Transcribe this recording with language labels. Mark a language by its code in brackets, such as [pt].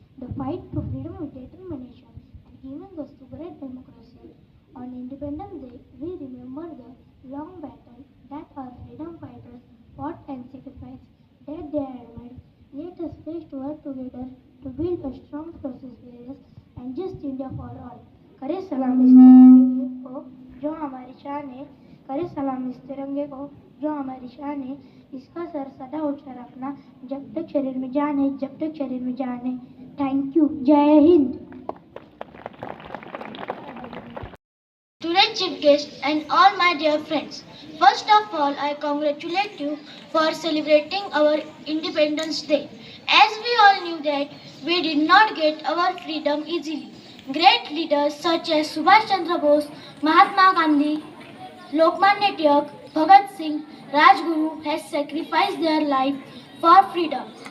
[en] The fight for freedom with determination and given us to great democracy. On Independence Day, we remember the long battle that our freedom fighters fought and sacrificed that they had made. Let us pledge to work together to build a strong, prosperous, and just India for all. [hi] करे सलाम इस तिरंगे को जो हमारी शान है. करे सलाम इस तिरंगे को जो हमारी शान है. इसका सर सदा ऊंचा रखना जब तक शरीर में जान है, जब तक शरीर में जान है. [en] Thank you. [hi] जय Hind. [en] Student chief guest and all my dear friends, first of all I congratulate you for celebrating our Independence Day. As we all knew that we did not get our freedom easily. Great leaders such as Subhash Chandra Bose, Mahatma Gandhi, Lokmanya Tilak, Bhagat Singh, Rajguru has sacrificed their life for freedom.